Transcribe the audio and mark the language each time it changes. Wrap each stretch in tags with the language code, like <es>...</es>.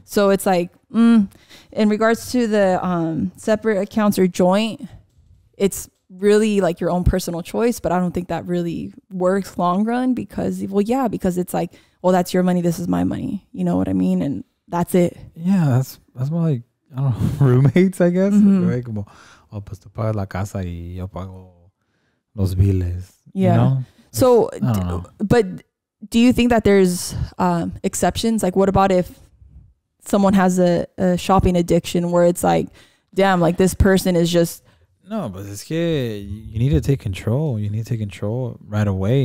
<en>So it's like, in regards to the separate accounts or joint, it's really like your own personal choice, but I don't think that really works long run because it's like, well, that's your money, this is my money, you know what I mean? And that's it. Yeah, that's more like, I don't know, roommates, I guess.</en> <es>Como, oh, pues tú pagas la casa y yo pago los biles.</es> <en>Yeah. You know? So, I don't know. But do you think that there's exceptions? Like, what about if someone has a shopping addiction where it's like, damn, like this person is just, no, but it's que you need to take control. You need to take control right away.</en>